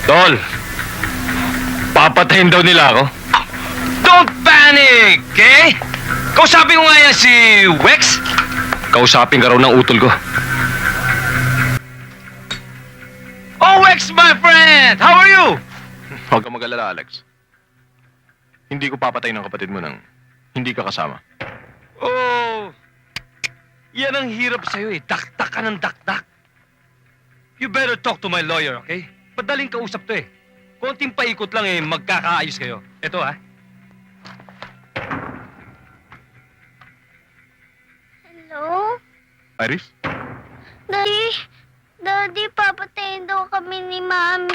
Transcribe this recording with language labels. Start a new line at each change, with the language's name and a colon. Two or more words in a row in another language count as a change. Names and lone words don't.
Filipino: Tol, papatayin daw nila ako.
English: Don't panic, okay?
Filipino: Kausapin ko nga yan si Wex. Kausapin ka raw ng utol ko. Oh, Wex,
English: my friend! How are you?
Filipino: Huwag kang mag-alala, Alex. Hindi ko papatayin ng kapatid mo nang hindi ka kasama. Oh, yan ang hirap sa'yo eh. Dakdak ka ng dakdak.
English: You better talk to my lawyer, okay?
Filipino: Madaling kausap to eh. Konting paikot lang eh, magkakaayos kayo. Ito ha. Hello? Iris? Daddy, papatayin daw kami ni Mami.